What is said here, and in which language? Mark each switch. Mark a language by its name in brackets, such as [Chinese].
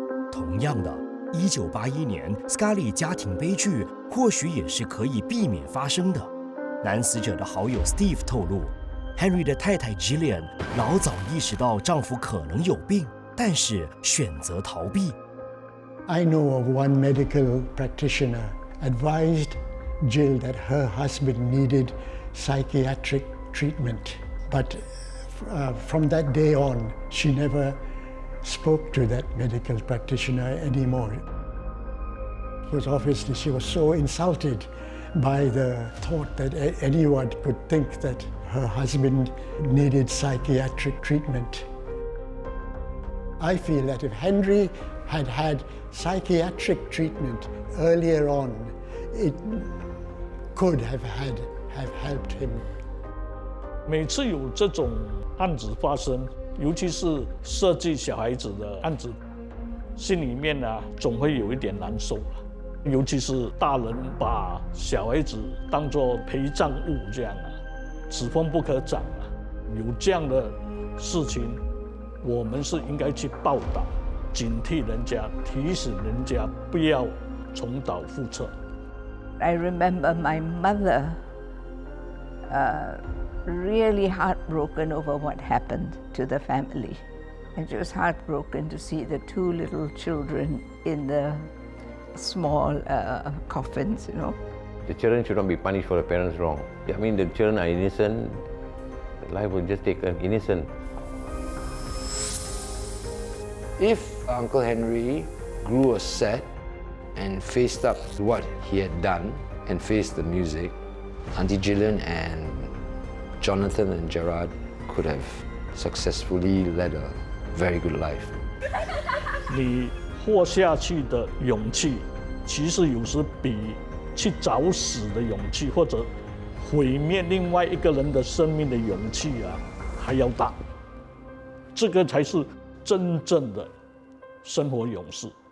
[Chinese] 同样的，1981年 Scully 家庭悲剧或许也是可以避免发生的。男死者的好友 Steve 透露 ，Henry 的太太 Gillian 老早意识到丈夫可能有病，但是选择逃避。 [English] I know of one medical practitioner advised Jill that her husband needed psychiatric treatment, but from that day on, she never spoke to that medical practitioner anymore. Because obviously she was so insulted by the thought that anyone could think that her husband needed psychiatric treatment. I feel that if Henry had had psychiatric treatment earlier on, it could have helped him. [Chinese] 每次有这种案子发生，尤其是涉及小孩子的案子，心里面总会有一点难受了。尤其是大人把小孩子当作陪葬物这样此风不可长有这样的事情，我们是应该去报道，警惕人家，提醒人家不要重蹈覆辙。 [English] I remember my mother really heartbroken over what happened to the family. And she was heartbroken to see the 2 little children in the small coffins, you know. The children should not be punished for the parents' wrong. I mean, the children are innocent. Life was just taken innocent. If Uncle Henry grew a set and faced up to what he had done and faced the music, Auntie Gillian and Jonathan and Gerard could have successfully led a very good life. [Chinese] 你活下去的勇气，其实有时比去找死的勇气，或者毁灭另外一个人的生命的勇气还要大。这个才是真正的生活勇士。